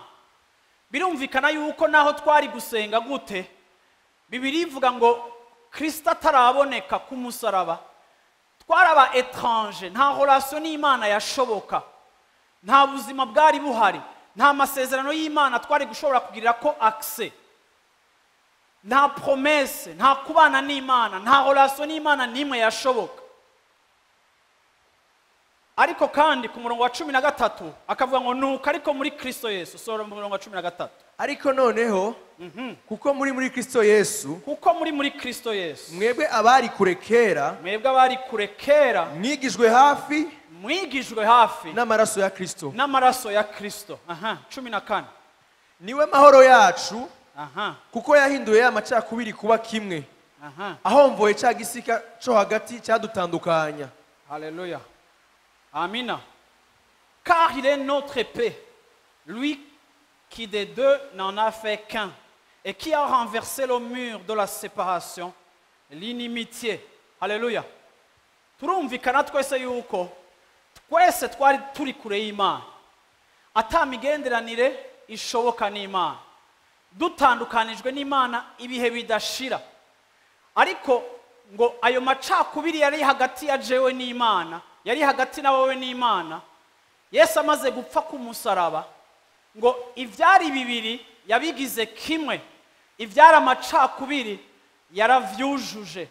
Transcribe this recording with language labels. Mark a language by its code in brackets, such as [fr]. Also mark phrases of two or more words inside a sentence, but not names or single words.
[rn] Birumvikana yuko naho twari gusenga gute, Bibiri ivuga ngo Kristo ataraboneka ku musaraba twaraba étrange, nta relation n'Imana yashoboka, nta buzima bwari buhari, nta masezerano y'Imana twari gushobora kugirira ko accès, nta promesse, nta kubana n'Imana, nta relation n'Imana nimwe yashoboka. Ariko kandi ku murongo wa 13 akavuga ngo nuko ariko muri Kristo Yesu, sura mu murongo wa 13, ariko noneho kuko muri Kristo Yesu, kuko muri Kristo Yesu mwebwe abari kure kera, mwebwe abari kure kera mwigijwe hafi n'amaraso ya Kristo, n'amaraso ya Kristo. 14, niwe mahoro yacu, kuko yahinduye amacakubiri kuba kimwe, aho mvoye cya gisika cyo hagati cyadutandukanya. Haleluya, amina. [fr] Car il est notre paix, lui qui des deux n'en a fait qu'un, et qui a renversé le mur de la séparation l'inimitié. [rn] Haleluya. Turumvikana twese yuko twese twari turi kure y'Imana, atamigenderanire ishoboka n'Imana, dutandukanijwe n'Imana ibihe bidashira. Ariko ngo ayo macakubiri yari hagati ya jewe n'Imana, yari hagati na wowe n'Imana, Yesu amaze gupfa ku musaraba, ngo ivyari bibiri yabigize kimwe, ivyari amacakubiri yaravyujuje.